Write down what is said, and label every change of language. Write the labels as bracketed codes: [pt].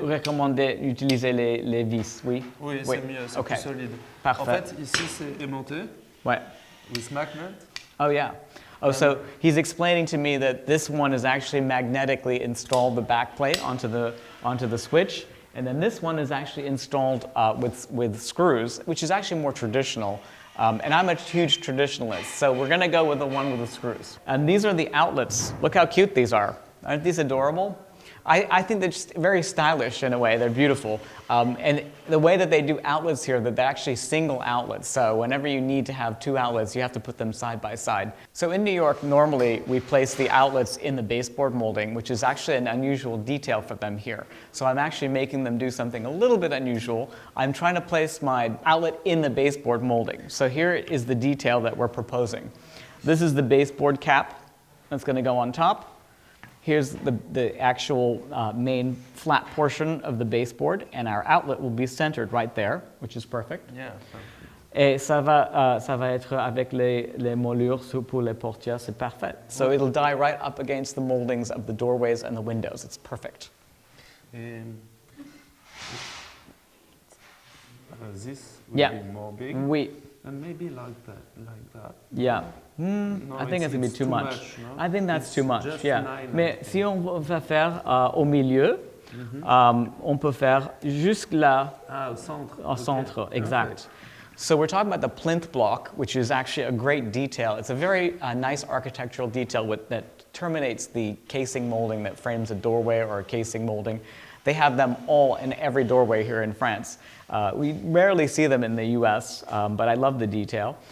[fr] Recommandez d'utiliser les vis, oui. Oui, c'est mieux, c'est plus solide. Parfait. En fait, ici, c'est aimanté. Ouais. [en] With magnet. Oh, yeah. Oh, so he's explaining to me that this one is actually magnetically installed the back plate onto the switch, and then this one is actually installed with screws, which is actually more traditional. And I'm a huge traditionalist, so we're going to go with the one with the screws. And these are the outlets. Look how cute these are. Aren't these adorable? I think they're just very stylish in a way. They're beautiful. And the way that they do outlets here, that they're actually single outlets. So whenever you need to have two outlets, you have to put them side by side. So in New York, normally we place the outlets in the baseboard molding, which is actually an unusual detail for them here. So I'm actually making them do something a little bit unusual. I'm trying to place my outlet in the baseboard molding. So here is the detail that we're proposing. This is the baseboard cap that's going to go on top. Here's the actual main flat portion of the baseboard, and our outlet will be centered right there, which is perfect. Yeah. [fr] Et ça va être avec les moulures pour les portières, c'est parfait. [en] So it'll die right up against the moldings of the doorways and the windows. It's perfect. This will be more big. [fr] Oui. [en] And maybe like that. Yeah. No, I think it's going to be too much. No? I think that's It's too much, just yeah. 9, [fr] Mais si on va faire au milieu, on peut faire jusque là, au centre. au centre, exact. [en] So we're talking about the plinth block, which is actually a great detail. It's a very nice architectural detail that terminates the casing molding that frames a doorway or a casing molding. They have them all in every doorway here in France. We rarely see them in the US, but I love the detail.